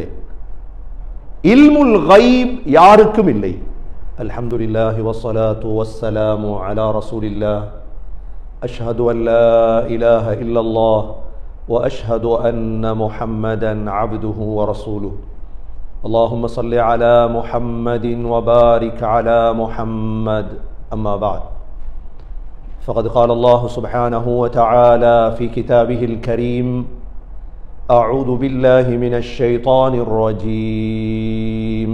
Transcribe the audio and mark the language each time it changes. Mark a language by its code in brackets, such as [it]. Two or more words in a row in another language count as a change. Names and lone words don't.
[ar] علم الغيب [ta] யாருக்கும் இல்லை. [ar] الحمد لله والصلاة والسلام على رسول الله أشهد أن لا إله إلا الله وأشهد أن محمدا عبده ورسوله. اللهم صل على محمد وبارك على محمد. أما بعد فقد قال الله سبحانه وتعالى في كتابه الكريم: أعوذ بالله من الشيطان الرجيم.